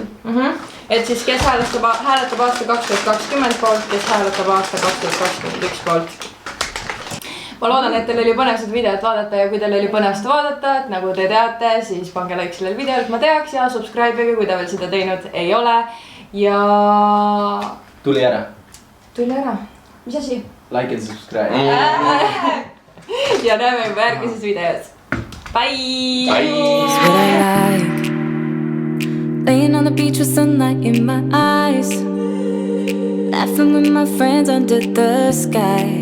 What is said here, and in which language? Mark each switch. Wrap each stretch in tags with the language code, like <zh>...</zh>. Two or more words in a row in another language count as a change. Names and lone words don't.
<et>Et siis kes hääletab aasta 2020 poolt, kes hääletab aasta 2021 poolt. Ma loodan, et teil oli põnev seda videot vaadata ja kui teil oli põnev seda vaadata, et nagu te teate, siis pange like sellel videol, et ma teaks ja subscribe'ige, kui te veel seda teinud ei ole. Ja Tuli ära. tuli ära. Mis asi?</et> <en>Like and subscribe.</en> <et>Ja näeme juba järgmises videos.</et> <en>Bye! Bye! What I like, laying on the beach with sunlight in my eyes, laughing with my friends under the sky.</en>